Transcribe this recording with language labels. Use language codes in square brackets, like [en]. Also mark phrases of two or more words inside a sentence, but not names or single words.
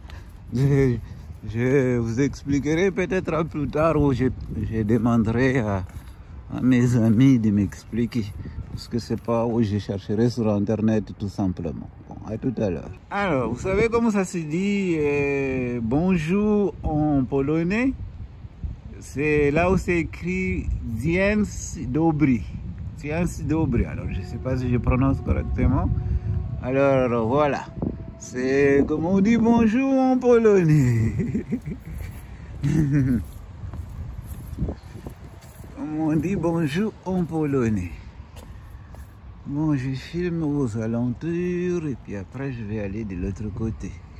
[fr] Je vous expliquerai peut-être plus tard où je demanderai à mes amis de m'expliquer. Parce que c'est pas où je chercherai sur Internet tout simplement. Bon, à tout à l'heure. Alors, vous savez comment ça se dit bonjour en polonais? C'est là où c'est écrit [pl] Dzień dobry. Dzień dobry. [fr] Alors, je ne sais pas si je prononce correctement. Alors, voilà. C'est comme on dit bonjour en polonais. Comme on dit bonjour en polonais. Bon, je filme aux alentours et puis après je vais aller de l'autre côté.